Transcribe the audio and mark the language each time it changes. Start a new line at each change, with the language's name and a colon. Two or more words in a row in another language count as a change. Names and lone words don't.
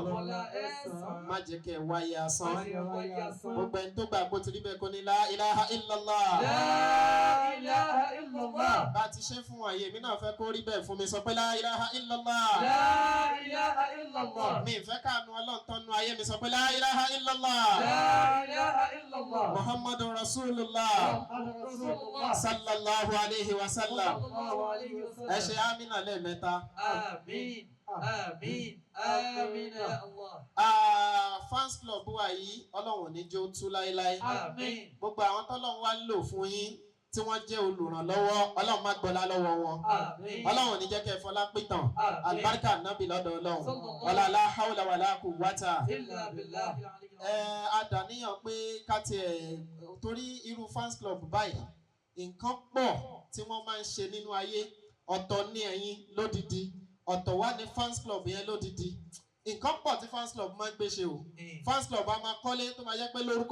Yoruba: Má jẹ́ kẹ́ wáyé asán. Gbogbo ẹni tó gbà bó ti rí bẹ́ẹ̀ kó ní
Arabic: لا إله إلا الله.
Yoruba: Bá a ti ṣe fún wa yìí èmi náà fẹ́ kó rí bẹ́ẹ̀ fún mi sọ pé
Arabic: لا إله إلا الله.
Yoruba: Mi ìfẹ́ káànú Ọlọ́run tán nú ayé mi sọ pé
Arabic: لا إله إلا الله. محمد رسول الله صلى الله عليه وسلم.
Yoruba: Ẹ ṣe amina lẹ́ẹ̀mẹ́ta. Àmín. Àmín. Àmín
Arabic: يا الله.
English: Fans club
Yoruba: wa yìí Ọlọ́run ní jó tú láéláé. Àmín. Gbogbo àwọn tọ́lọ́run wá ń lò fún yín tí wọ́n jẹ́ olùrànlọ́wọ́ Ọlọ́run má gbọ́lá lọ́wọ́ wọn. Ọlọ́run ní jẹ́ kẹ́ fọlá pìtàn alibarika nábì lọ́dọ̀ Ọlọ́run
Arabic: ولا لا حول ولا قوة.
Yoruba: Adàníyàn pé ká tiẹ̀ torí irú
English: fans club
Yoruba: báyìí nǹkan pọ̀ tí wọ́n máa ń ṣe nínú ayé ọ̀tọ̀ ní ẹ̀yin lódìdí ọ̀tọ̀ wá ní
English: fans club
Yoruba: yẹn lódìdí nǹkan pọ̀ tí
English: fans club
Yoruba: máa ń gbé ṣe o
English: fans club
Yoruba: a máa kọ́lé tó máa jẹ́ pé lórúkọ